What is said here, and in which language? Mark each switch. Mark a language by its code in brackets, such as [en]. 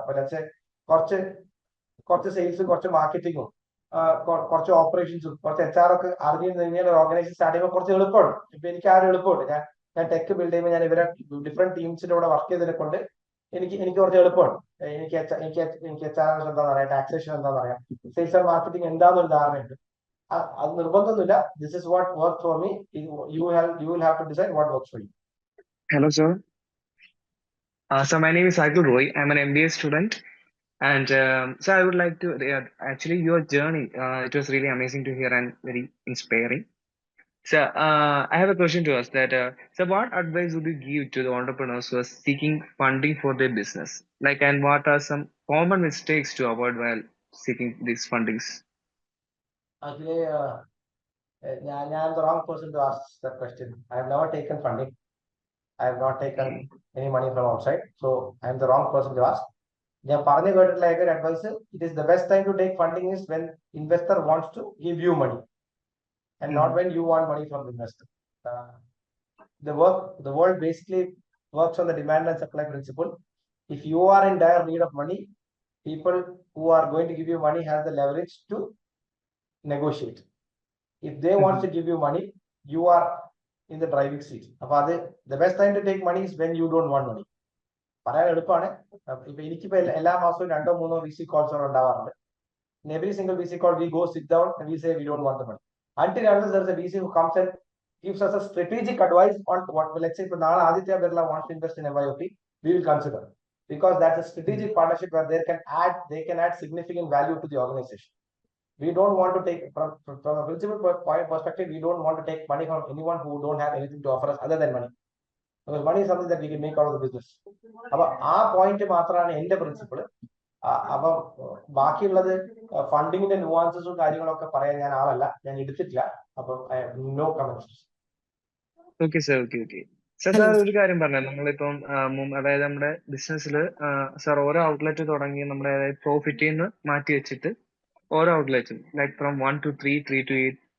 [ml] അപ്പൊ കുറച്ച് സെയിൽസും കുറച്ച് മാർക്കറ്റിങ്ങും കുറച്ച് ഓപ്പറേഷൻസും കുറച്ച് HR ഒക്കെ അറിഞ്ഞു കഴിഞ്ഞാൽ ഒരു ഓർഗനൈസേഷൻ സ്റ്റാർട്ട് ചെയ്യുമ്പോൾ കുറച്ച് എളുപ്പമുണ്ട്. ഇപ്പൊ എനിക്ക് ആ ഒരു എളുപ്പമുണ്ട്. ഞാൻ ടെക് ബിൽഡ് ചെയ്യുമ്പോൾ ഞാൻ ഇവരെ ഡിഫറെന്റ് ടീംസിന്റെ കൂടെ വർക്ക് ചെയ്തതിനെ കൊണ്ട് എനിക്ക് കുറച്ച് എളുപ്പമാണ്. എനിക്ക് HRMS എന്താണെന്ന് അറിയാം, ടാക്സേഷൻ എന്താണെന്ന് അറിയാം, സെയിൽസ് ആൻഡ് മാർക്കറ്റിംഗ് എന്താണെന്നൊരു ധാരണയുണ്ട്. അത് നിർബന്ധമൊന്നുമില്ല. [en] This is what work for me. You will have to decide what works for you. Hello, sir. So my name is Saikul Roy. I'm an MBA student, and so I would like to actually your journey. It was really amazing to hear and very inspiring. So I have a question to ask that. So what advice would you give to the entrepreneurs who are seeking funding for their business? And what are some common mistakes to avoid while seeking these fundings? Actually, I'm the wrong person to ask that question. I have never taken funding. I have not taken any money from outside. So I am the wrong person to ask. [ml] ഞാൻ പറഞ്ഞു കേട്ടിട്ടുള്ള ഒരു advice, [en] It is the best time to take funding is when investor wants to give you money and not when you want money from the investor. The world basically works on the demand and supply principle. If you are in dire need of money, people who are going to give you money have the leverage to negotiate. If they want to give you money, you are in the driving seat. The best time to take money is when you don't want money. [ml] പറയാൻ എളുപ്പമാണ്. ഇപ്പൊ എനിക്കിപ്പോ എല്ലാ മാസവും 2-3 VC calls ഉണ്ടാവാറുണ്ട്. [en] In every single VC call we go sit down and we say we don't want the money. Until unless there is a VC who comes and gives us a strategic advice on what, let's say, if Aditya Birla wants to invest in MYOP, we will consider, because that's a strategic partnership where they can add significant value to the organization. We don't want to take, from a principal point perspective, we don't want to take money from anyone who don't have anything to offer us other than money. because money is something that we can make out of the business. [ml] അപ്പൊ ആ point മാത്രമാണ് എന്റെ principle. അപ്പൊ ബാക്കിയുള്ളത് ഫണ്ടിങ്ങിന്റെ നുവാൻസസും കാര്യങ്ങളൊക്കെ പറയാൻ ഞാൻ ആളല്ല, ഞാൻ എടുത്തിട്ടില്ല. അപ്പൊ [en] No comments. [ml] Okay sir, okay. Sir ഒരു കാര്യം പറഞ്ഞത്, നമ്മളിപ്പം അതായത് നമ്മുടെ ബിസിനസ്സിൽ സാർ ഓരോ ഔട്ട്ലെറ്റ് തുടങ്ങി നമ്മുടെ പ്രോഫിറ്റിൽ നിന്ന് മാറ്റി വെച്ചിട്ട് ഓരോ ഔട്ട്ലെറ്റും [en] Like from 1 to 3, 3 to 8.